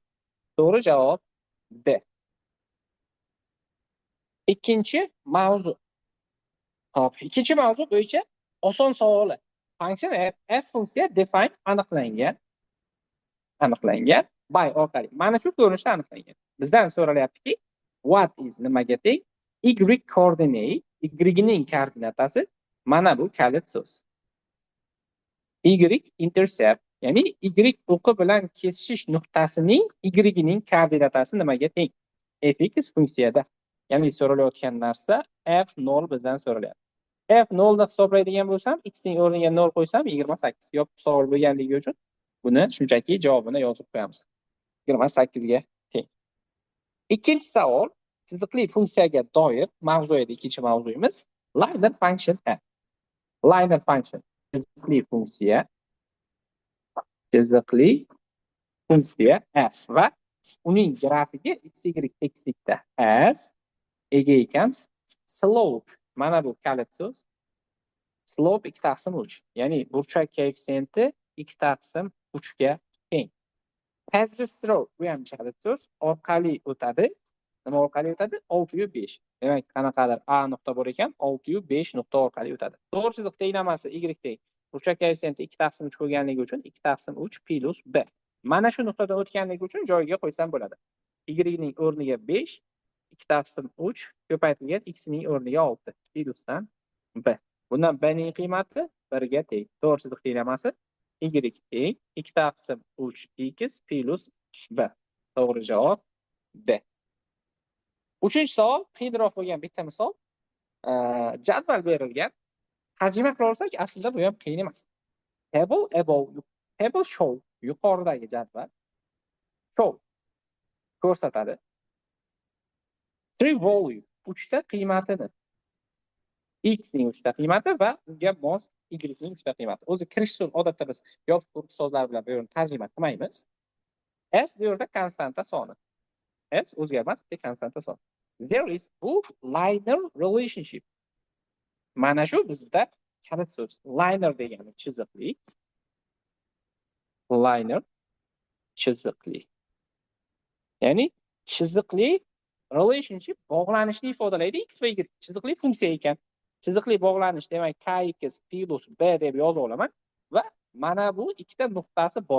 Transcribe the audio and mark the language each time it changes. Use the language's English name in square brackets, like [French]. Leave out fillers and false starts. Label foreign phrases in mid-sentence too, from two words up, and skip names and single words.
[Uzbek] To'g'ri javob D. Ikkinchi mavzu. Hop, ikkinchi mavzu bo'yicha oson savoli. Function f funksiya define aniqlangan by orqali. Mana shu ko'rinishda aniqlangan. Bizdan so'ralyaptiki, [English] what is [Uzbek] nimaga teng? [English] Y coordinate, [Uzbek] y ning koordinatasi mana bu kalit so'z. [English] Y intercept, [Uzbek] ya'ni y o'qi bilan kesishish nuqtasining y ning koordinatasi nimaga teng? Fx funksiyada. Ya'ni so'ralayotgan narsa f0 bizdan so'ralyapti. F0 ni hisoblaydigan bo'lsam, x ning o'rniga 0 qo'ysam 28. Yopiq savol bo'lganligi uchun Buni shunchaki javobini yozib qo'yamiz. 28 ga teng. Ikkinchi savol chiziqli funksiyaga doir mavzu edi. Ikkinchi mavzuyimiz [English] linear function f. Linear function [Uzbek] chiziqli funksiya f va uning grafiki x y tekislikda as ega ekan. Slope mana bu kalit so'z. Slope 2/3. Ya'ni burchak koeffitsiyenti 2/3 ga teng. [English] Passes through [Uzbek] bu ham kalit so'z. Orqali o'tadi. Nima orqali o'tadi? 6/5. Demak, qanaqadir a nuqta bor ekan, 6/5 nuqta orqali o'tadi. To'g'ri chiziq tenglamasi y teng. Burchak koeffitsiyenti 2/3 ko'rganligi uchun 2/3 plus b. Mana shu nuqtadan o'tganligi uchun joyiga qo'ysam bo'ladi. Y ning o'rniga 5, 2/3 ko'paytirilgan x ning o'rniga 6 plusdan b. Bundan b ning qiymati 1 ga teng. To'g'ri chiziq tenglamasi y teng 2/3x plus b. To'g'ri javob b. Uchinchi savol qiyinroq bo'lgan bitta misol. Jadval berilgan. Tarjima qila olsak, aslida bu ham qiyin emas. [English] Table show [Uzbek] yuqoridagi jadval show ko'rsatadi. 3 value 3 ta qiymatini x ning 3 ta qiymati va unga mos y ning 3 ta qiymati. O'zi kirish so'z odatda biz yopiq quruq so'zlar bilan bu yerni tarjima qilmaymiz. S bu yerda konstanta soni. S o'zgarmas, bitta konstanta soni. [English] There is [Uzbek] bu [English] linear relationship. [Uzbek] Mana shu bizda kalit so'z. Linear degani chiziqli. Linear chiziqli. Ya'ni chiziqli relationship bog'lanishni ifodalaydi. X va y chiziqli funksiya ekan. Chiziqli bog'lanish demak kx plus b deb yozib olaman va mana bu ikkita nuqtasi bor.